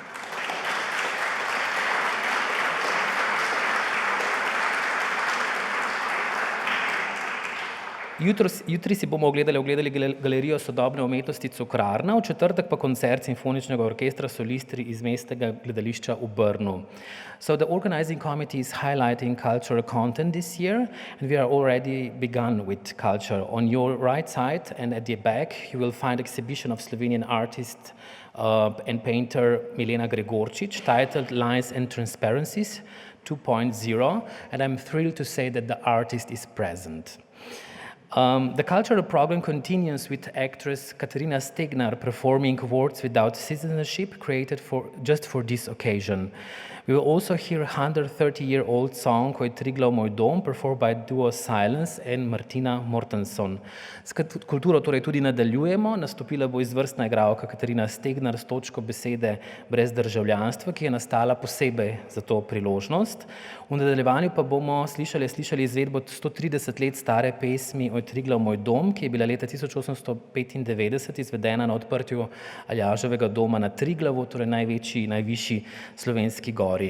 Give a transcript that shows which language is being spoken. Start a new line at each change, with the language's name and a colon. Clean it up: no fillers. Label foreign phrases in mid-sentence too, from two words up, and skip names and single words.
Slovenian: Jutri si bomo ogledali galerijo sodobne umetnosti Cukrarna, v četrtek pa koncert Simfoničnega orkestra Solistri iz Mestnega gledališča v Brnu.
English: So the organizing committee is highlighting cultural content this year, and we are already begun with culture. On your right side and at the back, you will find exhibition of Slovenian artist and painter Milena Gregorčič, titled Lines and Transparencies 2.0, and I'm thrilled to say that the artist is present. The cultural program continues with actress Katarina Stegnar performing Words Without Citizenship, created just for this occasion. We will also hear a 130-year-old song called Triglav moj dom, performed by duo Silence and Martina Mortenson.
Slovenian: S kulturo torej tudi nadaljujemo, nastopila bo izvrstna igralka Katarina Stegnar s točko besede brez državljanstva, ki je nastala posebej za to priložnost. V nadaljevanju pa bomo slišali izvedbo 130 let stare pesmi Oj Triglav moj dom, ki je bila leta 1895 izvedena na odprtju Aljaževega doma na Triglavu, torej najvišji slovenski gori.